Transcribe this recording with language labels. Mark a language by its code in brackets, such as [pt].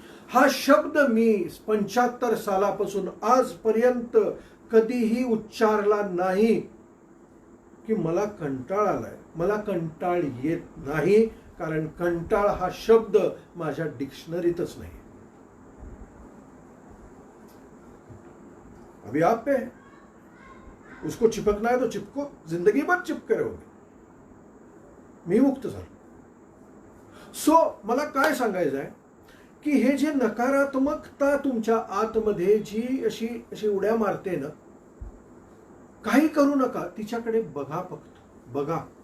[mr] हा शब्द मी 75 सालापासून आजपर्यंत कधीही उच्चारला नाही की मला कंटाळ आलाय, मला कंटाळ येत नाही, कारण कंटाळ हा शब्द माझ्या डिक्शनरीतच नाही. [hi] अभी आप पे है, उसको चिपकना है तो चिपको, जिंदगी भर चिपके रहोगे. [mr] मी मुक्त झालो. सो मला काय सांगायचं आहे की हे जे नकारात्मकता तुमच्या आतमध्ये जी अशी उड्या मारते ना, काही करू नका, तिच्याकडे बघा, फक्त बघा.